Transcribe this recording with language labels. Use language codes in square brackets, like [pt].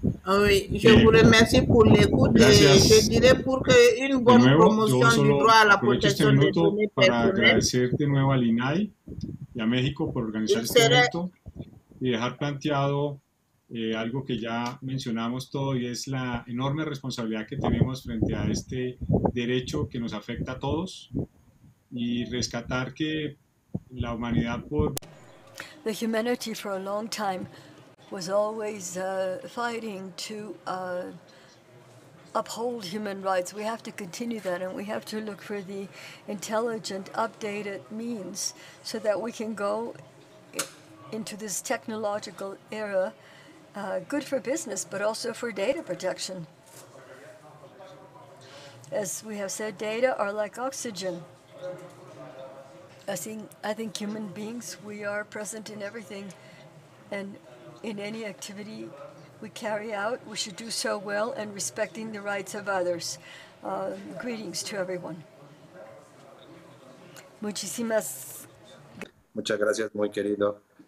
[fr] Oui, je vous remercie pour l'écoute et je dirais pour qu'une bonne promotion du droit à la protection des données [es] para [fr] personnelles, [es] agradecer de nuevo al INAI y a México por organizar este evento y dejar planteado algo que ya mencionamos todo y es la enorme responsabilidad que tenemos frente a este derecho que nos afecta a todos y rescatar que la humanidad por... [en] The humanity for a long time was always fighting to uphold human rights. We have to continue that, and we have to look for the intelligent, updated means so that we can go into this technological era, good for business, but also for data protection. As we have said, data are like oxygen. I think human beings, we are present in everything, and in any activity we carry out, we should do so well and respecting the rights of others. Greetings to everyone. [es] Muchas gracias, muy querido.